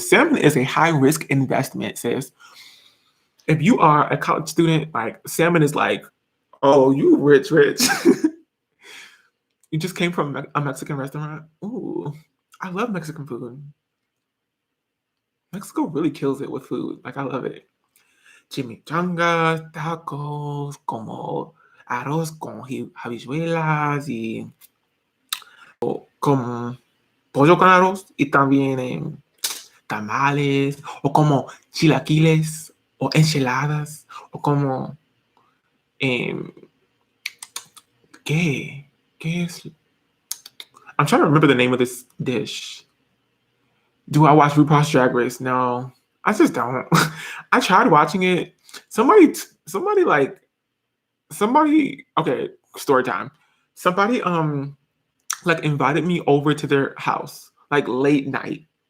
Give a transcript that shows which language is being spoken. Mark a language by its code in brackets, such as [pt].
[en] Salmon is a high-risk investment, sis. If you are a college student, like, salmon is like, oh, you rich. You just came from a Mexican restaurant? Ooh, I love Mexican food. Mexico really kills it with food. Like, I love it. [es] Chimichangas, tacos, como arroz con habichuelas y como pollo con arroz y también tamales o como chilaquiles o enchiladas o como ¿qué? ¿Qué es? [en] I'm trying to remember the name of this dish. Do I watch RuPaul's Drag Race? No, I just don't. I tried watching it. Somebody, okay, story time. Somebody, like invited me over to their house, like late night.